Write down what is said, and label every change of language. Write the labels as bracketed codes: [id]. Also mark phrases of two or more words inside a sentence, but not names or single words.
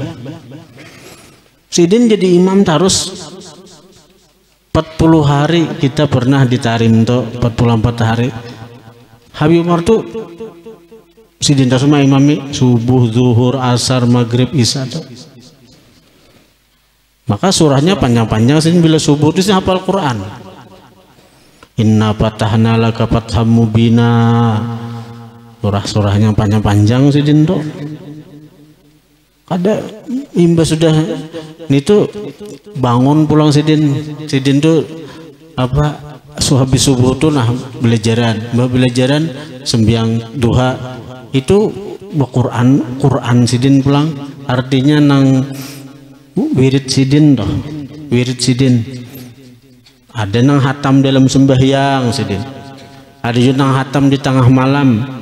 [bjn] Sidin jadi imam terus 40 hari kita pernah ditarim tuh 44 hari. Habib Umar tuh sidin terus sama imami subuh, zuhur, asar, maghrib, isya tuh. Maka surahnya panjang-panjang sidin bila subuh itu hafal Quran. [ar] إنا فتحنا لك فتحا مبينا. [bjn] Surah-surahnya panjang-panjang sidin tuh. Ada imbas sudah itu bangun pulang sidin tuh apa habis subuh tuh nah belajaran sembiang duha itu Quran sidin pulang artinya nang wirid sidin toh, wirid sidin ada nang hatam dalam sembahyang sidin, ada juga nang hatam di tengah malam.